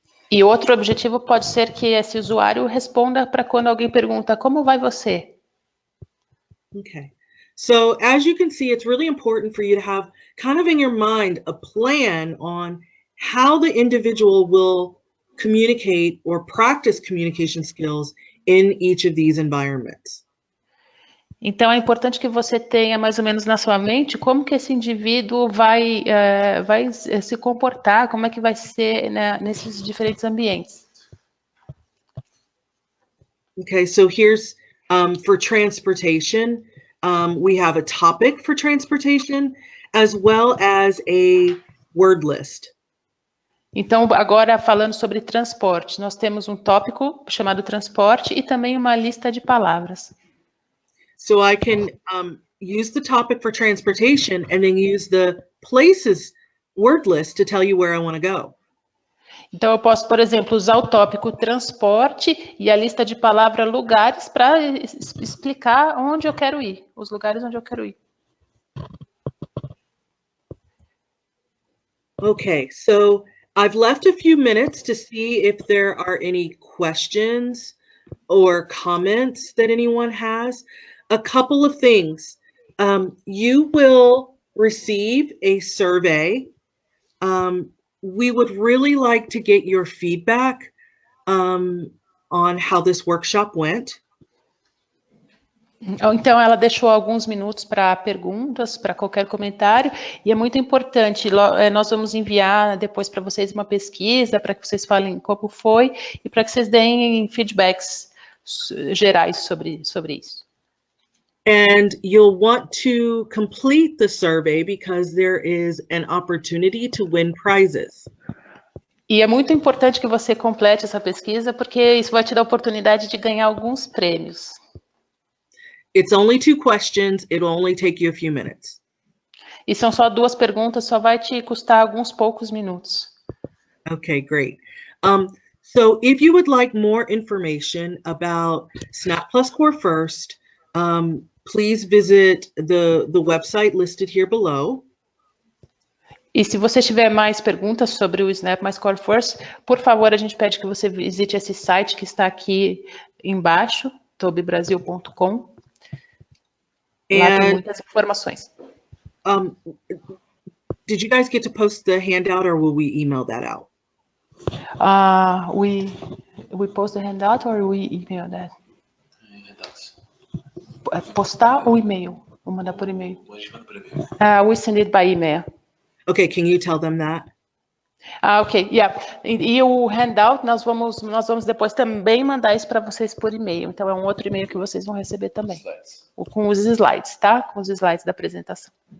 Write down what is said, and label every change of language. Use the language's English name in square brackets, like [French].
[Portuguese] E outro objetivo pode ser que esse usuário responda para quando alguém pergunta, como vai você? [English] Okay. So as you can see, it's really important for you to have kind of in your mind a plan on how the individual will communicate or practice communication skills in each of these environments. [Portuguese] Então, é importante que você tenha mais ou menos na sua mente como que esse indivíduo vai se comportar, como é que vai ser, né, nesses diferentes ambientes. [English] Okay, so here's for transportation, we have a topic for transportation as well as a word list. [Portuguese] Então, agora falando sobre transporte, nós temos um tópico chamado transporte e também uma lista de palavras. [English] So I can use the topic for transportation and then use the places word list to tell you where I want to go. [Portuguese] Então, eu posso, por exemplo, usar o tópico transporte e a lista de palavras lugares para explicar onde eu quero ir, os lugares onde eu quero ir. [English] Okay, so I've left a few minutes to see if there are any questions or comments that anyone has. A couple of things. You will receive a survey. We would really like to get your feedback on how this workshop went. [Portuguese] Então, ela deixou alguns minutos para perguntas, para qualquer comentário, e é muito importante, nós vamos enviar depois para vocês uma pesquisa, para que vocês falem como foi, e para que vocês deem feedbacks gerais sobre isso. [English] And you'll want to complete the survey because there is an opportunity to win prizes. [Portuguese] E é muito importante que você complete essa pesquisa, porque isso vai te dar a oportunidade de ganhar alguns prêmios. [English] It's only 2 questions. It'll only take you a few minutes. [Portuguese] E são só 2 perguntas, só vai te custar alguns poucos minutos. [English] Okay, great. So if you would like more information about Snap Plus Core First, please visit the website listed here below. [Portuguese] E se você tiver mais perguntas sobre o Snap Mais Core First, por favor, a gente pede que você visite esse site que está aqui embaixo, tobibrasil.com. Lá tem muitas informações. [English] Did you guys get to post the handout or will we email that out? We post the handout or we email that? [Portuguese] Postar ou e-mail? Vou mandar por e-mail. [English] We send it by email. Okay, can you tell them that? Ok, yeah. [Portuguese] E o handout, nós vamos depois também mandar isso para vocês por e-mail. Então, é um outro e-mail que vocês vão receber também. Com os slides, tá? Com os slides da apresentação.